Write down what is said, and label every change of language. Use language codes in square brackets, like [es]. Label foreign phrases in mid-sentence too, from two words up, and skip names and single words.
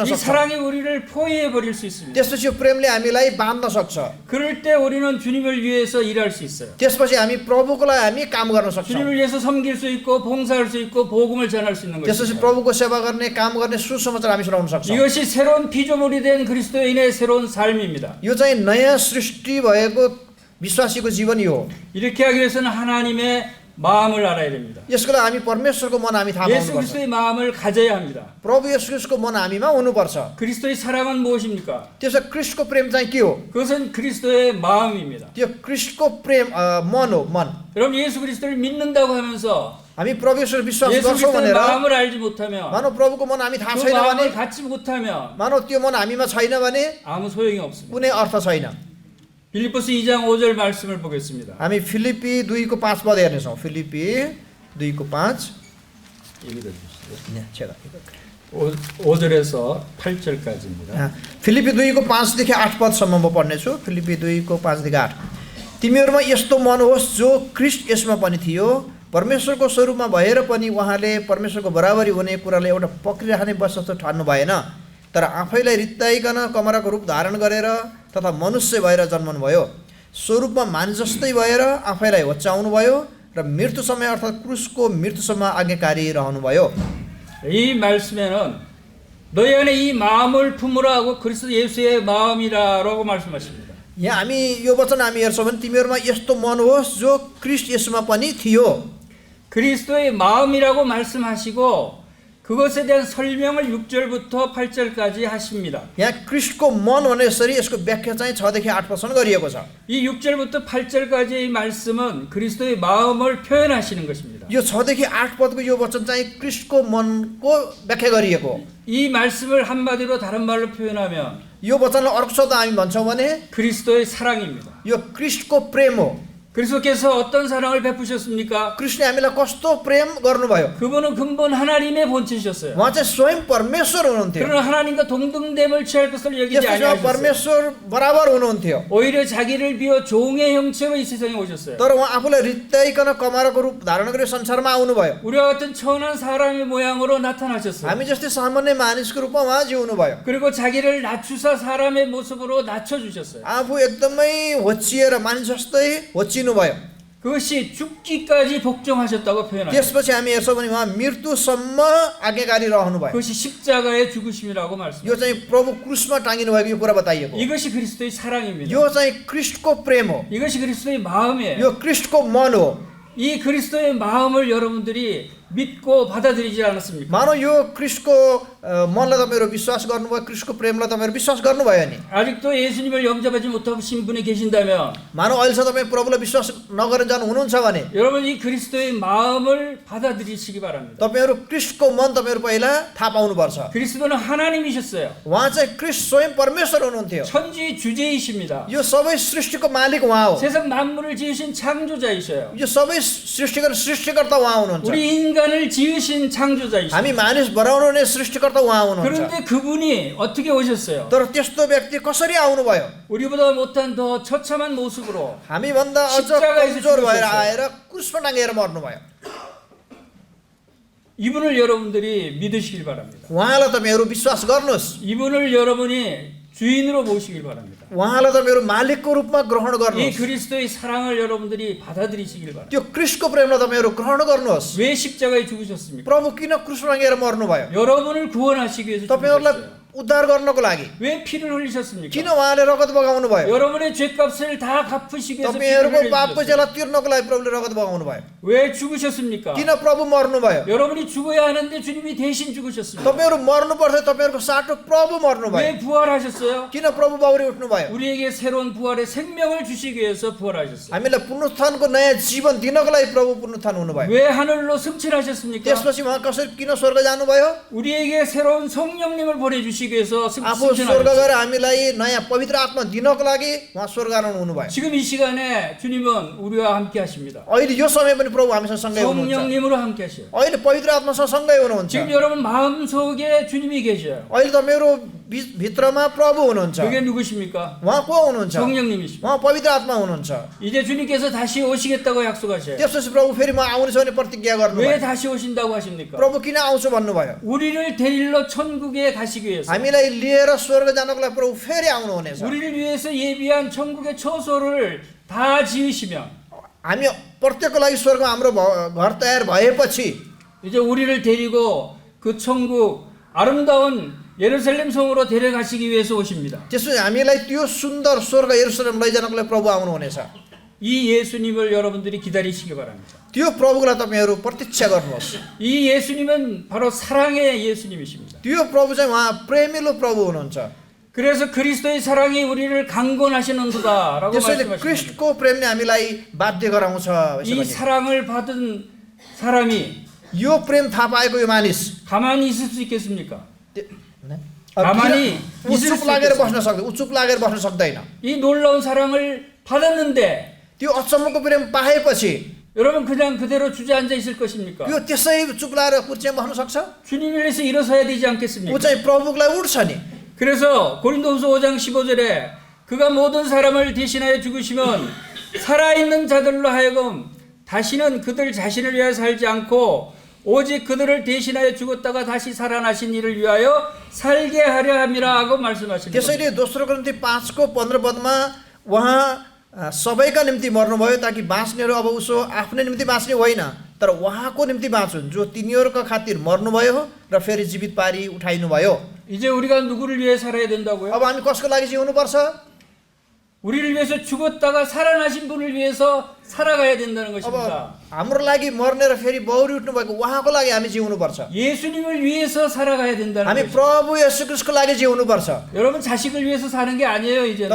[ko] 이 [ne] सक्छौँ। [ko] 사랑이 우리를 포위해 버릴 수 있습니다. [ne] त्यसपछि यो प्रेमले हामीलाई बाँध्न सक्छ। [ko] 그럴 때 우리는 주님을 위해서 일할 수 있어요. [ne] त्यसपछि हामी प्रभुको लागि हामी काम गर्न सक्छौँ। [ko] 주님을 위해서 섬길 수 있고 봉사할 수 있고 복음을 전할 수 있는 [ne] त्यसपछि [ko] 것입니다. [ne] प्रभुको सेवा गर्ने, काम गर्ने सुसमाचार हामी सुनाउन सक्छौँ। [ko] 이것이 새로운 피조물이 된 그리스도인의 새로운 삶입니다. [ne] यो चाहिँ नयाँ सृष्टि भएको विश्वासीको जीवन यो हो। [ko] 이렇게 하기 위해서는 하나님의 마음을 알아야 됩니다. [ne] यसको लागि हामी परमेश्वरको मन हामी थाहा [ko] 예수 [ne] पाउनुपर्छ। [ko] 그리스도의 마음을 가져야 합니다. [ne] प्रभु येशूको मन हामीमा हुनुपर्छ। [ko] 그리스도의 사랑은 무엇입니까? [ne] त्यसो ख्रीष्टको प्रेम चाहिँ के हो? [ko] 그것은 그리스도의 마음입니다. [ne] त्यो ख्रीष्टको प्रेम मन हो, मन। [ko] 여러분 예수 그리스도를 믿는다고 하면서 [ne] हामी प्रभु येशूलाई विश्वास [ko] 예수 [ne] गर्छौँ [ko] 그리스도의 [ne] भनेर [ko] 마음을 알지 못하면 [ne] मानव प्रभुको मन हामी थाहा [ko] 그 [ne] छैन भने, [ko] 마음을 갖지 못하면 [ne] मानव त्यो मन हामीमा छैन भने [ko] 아무 소용이 없습니다. [ne] कुनै अर्थ छैन। [ko] 빌립보스 2장 5절 말씀을 보겠습니다. [ne] हामी फिलिपी 2को 5 पद हेर्नेछौँ। फिलिपी 2को 5 [ko] 읽어주시죠. 5절에서 8절까지입니다. [ne] फिलिपी 2को 5देखि 8 पदसम्म म पढ्नेछु। फिलिपी 2को 5देखि 8। तिमीहरूमा यस्तो मन होस् जो ख्रीष्ट यसमा पनि थियो, परमेश्वरको स्वरूपमा भएर पनि उहाँले परमेश्वरको बराबरी हुने कुरालाई एउटा पक्रिराख्ने वस्तु ठान्नु भएन, तर आफैलाई रित्ताइकन कमराको रूप धारण गरेर तथा मनुष्य भएर जन्मनु भयो। स्वरूपमा मानिस जस्तै भएर आफैलाई होच्याउनु भयो र मृत्यु समय अर्थात् क्रुसको मृत्युसम्म आज्ञाकारी रहनुभयो। [ko] 이 말씀에는 너희 안에 이 마음을 품으라 하고 그리스도 예수의 마음이라고 말씀하십니다. [ne] यहाँ हामी यो वचन हामी हेर्छौँ भने तिमीहरूमा यस्तो मन होस् जो ख्रीष्ट यसमा पनि थियो। [ko] 그리스도의 마음이라고 말씀하시고 그것에 대한 설명을 6절부터 8절까지 하십니다. [ne] यहाँ ख्रीष्टको मन भने यसरी यसको व्याख्या चाहिँ 6देखि 8 पदसम्म गरिएको छ। [ko] 이 6절부터 8절까지의 말씀은 그리스도의 마음을 표현하시는 것입니다. [ne] यो 6देखि 8 पदको यो वचन चाहिँ ख्रीष्टको मनको व्याख्या गरिएको। [ko] 이 말씀을 한마디로 다른 말로 표현하면 [ne] यो वचनलाई अर्को शब्द हामी भन्छौँ भने [ko] 그리스도의 사랑입니다. [ne] यो ख्रीष्टको प्रेम हो। [ko] 그리스도께서 어떤 사랑을 베푸셨습니까? [ne] कृष्णले हामीलाई कस्तो प्रेम गर्नुभयो? [ko] 그분은 근본 하나님의 본체셨어요. [ne] उहाँ चाहिँ स्वयं परमेश्वर हुनुहुन्थ्यो। [ko] 그러나 하나님과 동등됨을 취할 것을 여기지 [ne] यसपछि [ko] 아니하셨어요. [ne] परमेश्वर बराबर हुनुहुन्थ्यो। [ko] 오히려 자기를 비워 종의 형체로 이 세상에 오셨어요. [ne] तर उहाँ आफूलाई रित्ताइकन कमराको रूप धारण गरेर संसारमा आउनुभयो। [ko] 우리와 같은 천한 사람의 모양으로 나타나셨어요. [ne] हामी जस्तै सामान्य मानिसको रूपमा उहाँ जिउनुभयो। [ko] 그리고 자기를 낮추사 사람의 모습으로 낮춰주셨어요. [ne] आफू एकदमै होचिएर मानिस जस्तै होचिनु भयो। [ko] 그것이 죽기까지 복종하셨다고 표현합니다. [ne] त्यसपछि हामी हेर्छौँ भने उहाँ मृत्युसम्म आज्ञाकारी रहनुभयो। [ko] 그것이 십자가의 죽으심이라고 [ne] यो [ko] 말씀합니다. [ne] चाहिँ प्रभु क्रुसमा टाँगिनु भएको यो कुरा बताइएको। [ko] 이것이 그리스도의 사랑입니다. [ne] यो चाहिँ ख्रीष्टको प्रेम हो। [ko] 이것이 그리스도의 마음이에요. [ne] यो ख्रीष्टको मन हो। [ko] 이 그리스도의 마음을 여러분들이 믿고 받아들이지 않았습니까? [ne] मानौ यो ख्रीष्टको मनलाई तपाईँहरू विश्वास गर्नुभयो, ख्रीष्टको प्रेमलाई तपाईँहरू विश्वास गर्नुभयो नि? [ko] 아직도 예수님을 영접하지 못하신 분이 계신다면 [ne] मानौ अहिलेसम्म तपाईँ प्रभुलाई विश्वास नगरेर जानु हुनुहुन्छ भने [ko] 여러분 이 그리스도의 마음을 받아들이시기 바랍니다. [ne] तपाईँहरू ख्रीष्टको मन तपाईँहरू पहिला थाहा पाउनुपर्छ। [ko] 그리스도는 하나님이셨어요. [ne] उहाँ चाहिँ ख्रीष्ट स्वयं परमेश्वर हुनुहुन्थ्यो। [ko] 천지 주제이십니다. [ne] यो सबै सृष्टिको मालिक उहाँ हो। [ko] 세상 만물을 지으신 창조자이셔요. [ne] यो सबै सृष्टिकर्ता उहाँ हुनुहुन्छ। [ko] 우리 인간을 지으신 창조자이십니다. [ne] हामी मानिस बनाउनु हुने सृष्टिकर्ता उहाँ हुनुहुन्छ। [ko] 그런데 그분이 어떻게 오셨어요? [ne] तर त्यस्तो व्यक्ति कसरी आउनुभयो? [ko] 우리보다 못한 더 처참한 모습으로 [ne] हामीभन्दा अझ [ko] 십자가에서 [ne] कमजोर भएर [ko] 죽으셨어요. [ne] आएर क्रुसमा टाँगेर मर्नुभयो। [ko] 이분을 여러분들이 믿으시길 바랍니다. [ne] उहाँलाई तपाईँहरू विश्वास गर्नुहोस्। [ko] 이분을 여러분이 주인으로 모시길 바랍니다. [ne] उहाँलाई तपाईँहरू मालिकको रूपमा ग्रहण [ko] 이 [ne] गर्नुहोस्। [ko] 그리스도의 사랑을 여러분들이 받아들이시길 바랍니다. [ne] त्यो क्रिस्टको प्रेमलाई तपाईँहरू ग्रहण गर्नुहोस्। [ko] 왜 십자가에 죽으셨습니까? [ne] प्रभु किन क्रुसमा टाँगेर मर्नुभयो? [ko] 여러분을 구원하시기 위해서 [ne] तपाईँहरूलाई [ko] 죽으셨어요. [ne] उद्धार गर्नको लागि [ko] 왜 피를 흘리셨습니까? [ne] किन उहाँले रगत बगाउनु भयो? [ko] 여러분의 죄값을 다 갚으시기 위해서 피를 [ne] तपाईँहरूको पापको [ko] 흘리셨어요. [ne] ज्याला तिर्नको लागि प्रभुले रगत बगाउनु भयो। [ko] 왜 죽으셨습니까? [ne] किन प्रभु मर्नुभयो? [ko] 여러분이 죽어야 하는데 주님이 대신 죽으셨습니다. [ne] तपाईँहरू मर्नु पर्छ, तपाईँहरूको साटो प्रभु मर्नुभयो। [ko] 왜 부활하셨어요? [ne] किन प्रभु बाउरी उठ्नुभयो? [ko] 우리에게 새로운 부활의 생명을 주시기 위해서 부활하셨어요. [ne] हामीलाई पुनरुत्थानको नयाँ जीवन दिनको लागि प्रभु पुनरुत्थान हुनुभयो। [ko] 왜 하늘로 승천하셨습니까? [ne] त्यसपछि उहाँ कसरी किन स्वर्ग जानुभयो? [ko] 우리에게 새로운 성령님을 보내주시기 위해서 [ne] आफू स्वर्ग [ko] 승천하셨어요. [ne] गएर हामीलाई नयाँ पवित्र आत्मा दिनको लागि उहाँ स्वर्ग आउनु हुनुभयो। [ko] 지금 이 시간에 주님은 우리와 함께 하십니다. [ne] अहिले यो समय पनि प्रभु हामीसँग सँगै हुनुहुन्छ। [ko] 성령님으로 함께 하셔요. [ne] अहिले पवित्र आत्मासँग सँगै हुनुहुन्छ। [ko] 지금 여러분 마음속에 주님이 계셔요. [ne] अहिले तपाईँहरू भित्रमा प्रभु हुनुहुन्छ। [ko] 그게 누구십니까? [ne] उहाँ को हुनुहुन्छ? [ko] 성령님이십니다. [ne] उहाँ पवित्र आत्मा हुनुहुन्छ। [ko] 이제 주님께서 다시 오시겠다고 약속하셔요. [ne] त्यसपछि प्रभु फेरि म आउनेछु भने प्रतिज्ञा [ko] 왜 [ne] गर्नुभयो। [ko] 다시 오신다고 하십니까? [ne] प्रभु किन आउँछु भन्नुभयो? [ko] 우리를 데리러 천국에 가시기 위해서, [ne] हामीलाई लिएर स्वर्ग जानको लागि प्रभु फेरि आउनुहुनेछ। [ko] 우리를 위해서 예비한 천국의 처소를 다 지으시며 [ne] हामी प्रत्येकको लागि स्वर्गमा हाम्रो घर तयार भएपछि [ko] 이제 우리를 데리고 그 천국 아름다운 예루살렘 성으로 데려가시기 위해서 오십니다. [ne] त्यसपछि हामीलाई त्यो सुन्दर स्वर्ग यरुशलेम लैजानको लागि प्रभु आउनुहुनेछ। [ko] 이 예수님을 여러분들이 기다리시기 바랍니다. [ne] त्यो प्रभुलाई तपाईँहरू प्रतीक्षा गर्नुहोस्। [ko] 이 예수님은 바로 사랑의 예수님이십니다. [ne] त्यो प्रभु चाहिँ उहाँ प्रेमिलो प्रभु हुनुहुन्छ। [ko] 그래서 그리스도의 사랑이 우리를 강권하시는 도다라고 [ne] त्यसैले [ko] 말씀하십니다. [ne] क्रिस्टको प्रेमले हामीलाई बाध्य गराउँछ। [ko] 이 사랑을 받은 사람이 [ne] यो प्रेम थाहा पाएको यो मानिस [ko] 가만히 있을 수 있겠습니까? [ne] 가만히 उचुप लागेर बस्न सक्दैन। उचुप लागेर बस्न सक्दैन। [ko] 이 놀라운 사랑을 받았는데 [ne] त्यो अचम्मको प्रेम पाएपछि [ko] 여러분 그냥 그대로 주저앉아 있을 것입니까? [ne] यो त्यसै चुप लागेर कुर्सीमा बस्न सक्छ? [ko] 주님을 위해서 일어서야 되지 [ne] ऊ [ko] 않겠습니까? [ne] चाहिँ प्रभुको लागि उठ्छ नि। [ko] 그래서 고린도후서 5장 15절에 그가 모든 사람을 대신하여 죽으시면 살아있는 자들로 하여금 다시는 그들 자신을 위하여 살지 않고 오직 그들을 대신하여 죽었다가 다시 살아나신 이를 위하여 살게 하려 함이라 하고 말씀하십니다. [ne] त्यसैले दोस्रो कोरिन्थी 5को 15 पदमा उहाँ सबैका निम्ति मर्नुभयो ताकि बाँच्नेहरू अब उसो आफ्नै निम्ति बाँच्ने होइन तर उहाँको निम्ति बाँचुन् जो तिनीहरूका खातिर मर्नुभयो र फेरि जीवित पारी उठाइनुभयो। [ko] 이제 우리가 누구를 위해 살아야 된다고요? [ne] अब हामी कसको लागि जिउनुपर्छ? [ko] 우리를 위해서 죽었다가 살아나신 분을 위해서 살아가야 된다는 [ne] अब [ko] 것입니다. [ne] हाम्रो लागि मर्ने र फेरि बौरी उठ्नुभएको उहाँको लागि हामी जिउनुपर्छ। [ko] 예수님을 위해서 살아가야 된다는 [ne] हामी [ko] 것입니다. [ne] प्रभु येशू ख्रीष्टको लागि जिउनुपर्छ। [ko] 여러분 자식을 위해서 사는 게 아니에요 이제는.